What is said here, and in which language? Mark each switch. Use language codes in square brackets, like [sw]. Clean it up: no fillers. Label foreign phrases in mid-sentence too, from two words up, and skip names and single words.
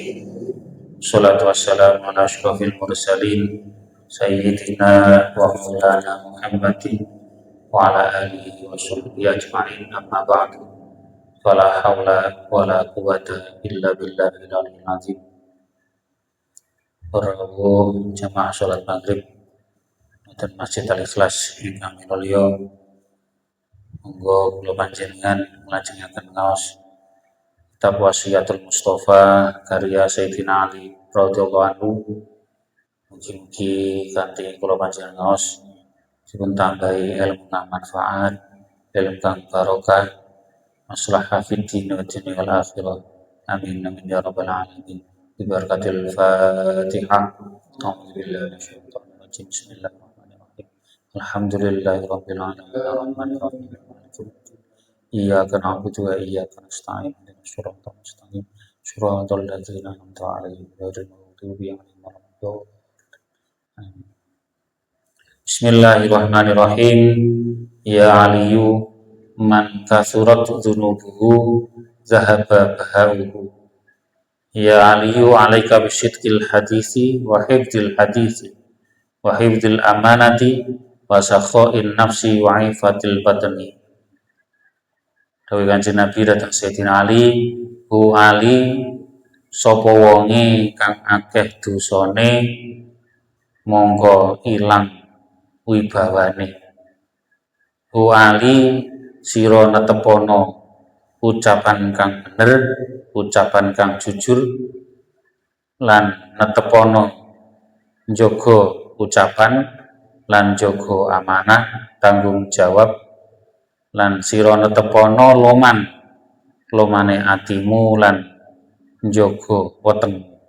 [ar] الصلاة والسلام على أشرف المرسلين سيدنا ومولانا محمد وعلى آله وصحبه أجمعين أما بعد. فلا حول ولا قوة إلا بالله العلي العظيم. [jv] Rawuh jamaah salat maghrib wonten Masjid Al Ikhlas ingkang minulya, monggo kula panjenengan nglajengaken ngaos kitab Wasiyatul Mustofa karya Sayyidina Ali [ar] رضي الله عنه. [jv] Mugi-mugi kanthi kula panjenengan ngaos dipun tambahi ilmu kang manfaat, ilmu kang barokah, [ar] مصلحة في الدين والدنيا والآخرة. آمين آمين يا رب العالمين ببركة الفاتحة. أعوذ بالله من الشيطان الرجيم بسم الله الرحمن الرحيم. الحمد لله رب العالمين الرحمن الرحيم. إياك نعبد وإياك نستعين. اهدنا الصراط المستقيم صراط الذين أنعمت عليهم غير المغضوب عليهم ولا الضالين. بسم الله الرحمن الرحيم. يا علي من كثرت ذنوبه ذهب بهاؤه. يا علي عليك بصدق الحديث وحفظ الحديث وحفظ الأمانة وسخاء النفس وعفة البدن. [jv] Dawuh Kanjeng Nabi dhateng Sayyidina Ali, "Hu Ali, sapa wonge kang akeh dosane monggo ilang wibawane. Hu Ali, sira netepono ucapan kang bener, ucapan kang jujur, lan netepono njaga ucapan lan njaga amanah tanggung jawab, lan sira netepono lomane atimu lan njaga wetengmu."